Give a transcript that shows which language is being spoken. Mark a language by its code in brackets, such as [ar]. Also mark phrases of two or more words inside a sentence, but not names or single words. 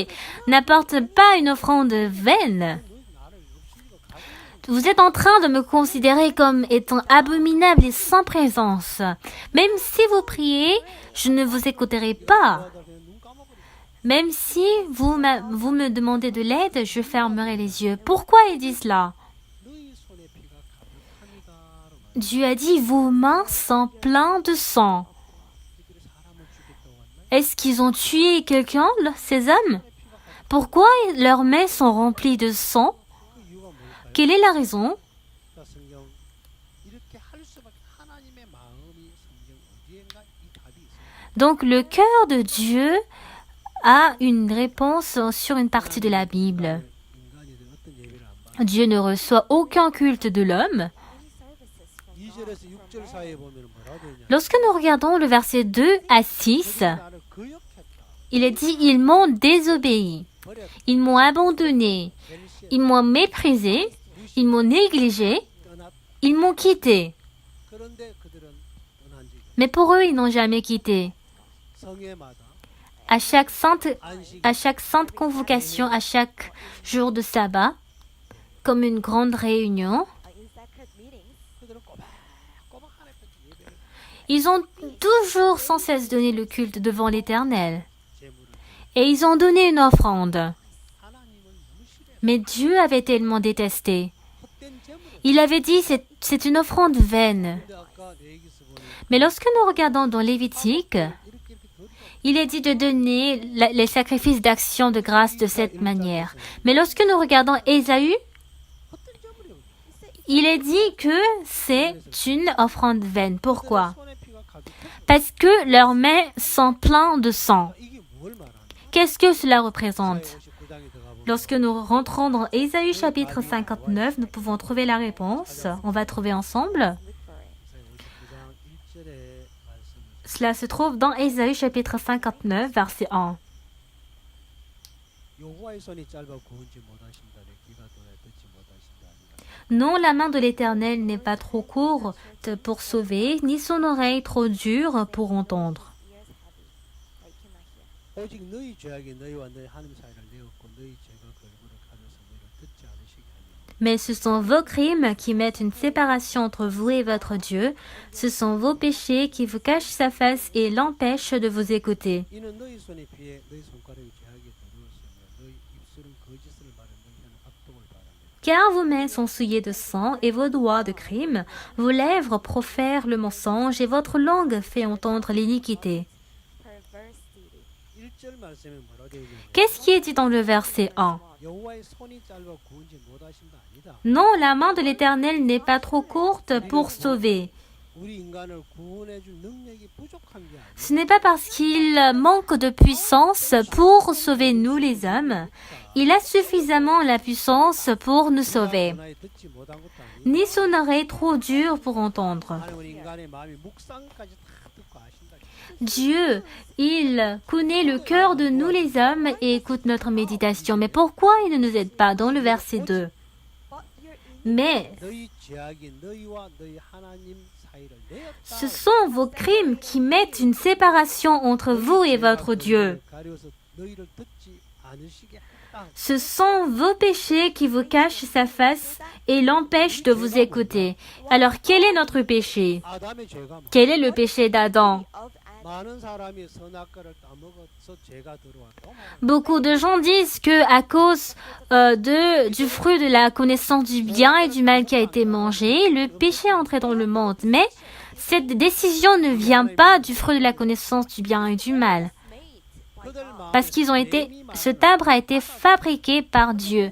[fr] N'apporte pas une offrande vaine. Vous êtes en train de me considérer comme étant abominable et sans présence. Même si vous priez, je ne vous écouterai pas. Même si vous me demandez de l'aide, je fermerai les yeux. Pourquoi il dit cela? [ko] 너희 손에 피가 [fr] Dieu a dit, vos mains sont pleines de sang. Est-ce qu'ils ont tué quelqu'un, ces hommes? Pourquoi leurs mains sont remplies de sang? [ko] 그 이유가 뭘까요? [fr] Quelle est la raison? [ko] 자, 성경 이렇게 할 수밖에 하나님의 마음이 성경 어디엔가 이 답이 있어요. [fr] Donc le cœur de Dieu a une réponse sur une partie de la Bible. [ko] 인간이든 어떤 예배를 안 받아. [fr] Dieu ne reçoit aucun culte de l'homme. [ko] 2절에서 6절 사이에 보면 뭐라고 되냐? [fr] Lorsque nous regardons le verset 2 à 6, [ko] 나를 거역했다. [fr] il est dit, ils m'ont désobéi, [ko] 버렸다. [fr] ils m'ont abandonné, [ko] 벨시에 [fr] ils m'ont méprisé, ils m'ont négligé, [ko] 떠났다. [fr] ils m'ont quitté. [ko] 그런데 그들은 떠난 적이 없다. [fr] Mais pour eux, ils n'ont jamais quitté. [ko] 성회마다 [fr] À chaque [ko] 안식 [fr] à chaque sainte convocation, à chaque jour de sabbat, comme une grande réunion, [ko] 그들은 꼬박꼬박 하나님께 예배를 [fr] ils ont toujours sans cesse donné le culte devant l'Éternel. [ko] 제물을 [fr] Et ils ont donné une offrande. [ko] 하나님을 너무 싫어해. [fr] Mais Dieu avait tellement détesté. [ko] 헛된 제물을. [fr] Il avait dit, c'est une offrande vaine. [ko] 근데 아까 레위기서 보니 [fr] Mais lorsque nous regardons dans Lévitique, [ko] 이렇게 거리가 [fr] il est dit de donner les sacrifices d'action de grâce de cette manière. Mais lorsque nous regardons Ésaü, [ko] 헛된 제물이에요. [fr] il est dit que c'est une offrande vaine. Pourquoi? [ko] 손에 피가 가득해. [fr] Parce que leurs mains sont pleines de sang. [ko] 이게 뭘 말하는? [fr] Qu'est-ce que cela représente? [ko] 59장에 들어가 보면 [fr] Lorsque nous rentrons dans Ésaü chapitre 59, nous pouvons trouver la réponse. On va trouver ensemble. [ko] 59장 1절에 말씀을 [fr] Cela se trouve dans Ésaü chapitre 59, verset 1. [ko] 여호와의 손이 짧아 구원지 못하신다네 귀가 돌아 듣지 못하신다. [fr] Non, la main de l'Éternel n'est pas trop courte pour sauver, ni son oreille trop dure pour entendre. [ko] 오직 너희 죄악이 너희와 너희 하나님 사이를 내었고 너희 죄가 걸그를 가려서 너희를 듣지 않으시게 하니 [fr] Mais ce sont vos crimes qui mettent une séparation entre vous et votre Dieu. Ce sont vos péchés qui vous cachent sa face et l'empêchent de vous écouter. [ko] 이는 너희 손에 피해 너희 손가락이 죄악에 더러웠으며 너희 입술은 거짓을 말해 너희 혀는 악독을 바라며 [fr] Car vos mains sont souillées de sang et vos doigts de crime, vos lèvres profèrent le mensonge et votre langue fait entendre l'iniquité. [ko] 1절 말씀에 뭐라고 되어 있냐면 [fr] Qu'est-ce qui est dit dans le verset 1? [ko] 여호와의 손이 짧아 구원지 못하신다 아니다. [fr] Non, la main de l'Éternel n'est pas trop courte pour sauver. [ko] 우리 인간을 구원해 줄 능력이 부족한 게 아니야. [fr] Ce n'est pas parce qu'il manque de puissance pour sauver nous les hommes. Il a suffisamment la puissance pour nous sauver. [ko] 하나님 듣지 못한 것도 아니야. [fr] Ni son oreille trop dure pour entendre. [ko] 하나님은 인간의 마음이 묵상까지 다 듣고 아신다. [fr] Dieu, il connaît le cœur de nous les hommes et écoute notre méditation. Mais pourquoi il ne nous aide pas dans le verset 2? Mais [ko] 너희 죄악이 너희와 너희 하나님 사이를 내었다. [fr] ce sont vos crimes qui mettent une séparation entre vous et votre Dieu. [ko] 가려서 너희를 듣지 않으시게 했다. [fr] Ce sont vos péchés qui vous cachent sa face et l'empêchent de vous écouter. Alors quel est notre péché? [ko] 아담의 죄가 [fr] Quel est le péché d'Adam? [ko] 많은 사람이 선악과를 따먹어서 죄가 들어왔다. [fr] Beaucoup de gens disent que à cause du fruit de la connaissance du bien et du mal qui a été mangé, le péché est entré dans le monde. Mais cette décision ne vient pas du fruit de la connaissance du bien et du mal. Parce cet arbre a été fabriqué par Dieu.